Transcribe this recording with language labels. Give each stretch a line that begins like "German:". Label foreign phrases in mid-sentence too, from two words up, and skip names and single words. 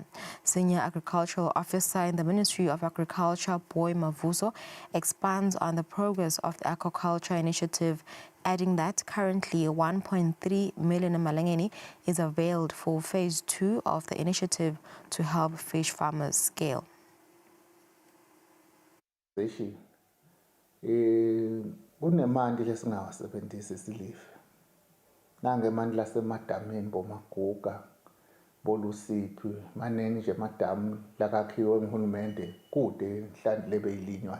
English: Senior Agricultural Officer in the Ministry of Agriculture, Boy Mavuso, expands on the progress of the aquaculture initiative, adding that currently 1.3 million malangeni is availed for Phase 2 of the initiative to help fish farmers scale.
Swati: Kunemandi lesingawasebenzisi silive nangemandi lasemadameni bomaguga bolusiphi maneni nje madamu lakakhiwe nguhulumende kude inhlanzi lebe ilinywa